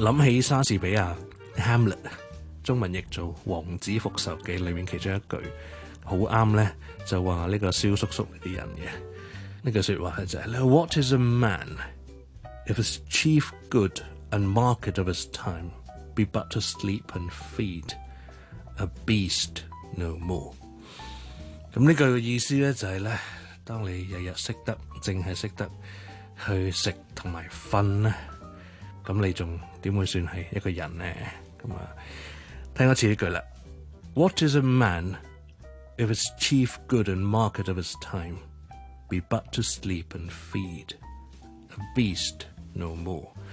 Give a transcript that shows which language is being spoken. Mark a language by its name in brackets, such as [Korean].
[Cantonese] 諗起莎士比亚 Hamlet， 中文译做王子复仇记里面其中一句好啱呢，就话呢个小叔叔啲人嘅。呢句说话就係 [English] What is a man if his chief good and market of his time? Be but to sleep and feed a beast no more。 [Cantonese] 那這句意思就是呢，當你日日懂得只懂得去吃和睡，那你還怎會算是一個人呢？聽一次這句了， [English] What is a man if his chief good and market of his time be but to sleep and feed a beast no more。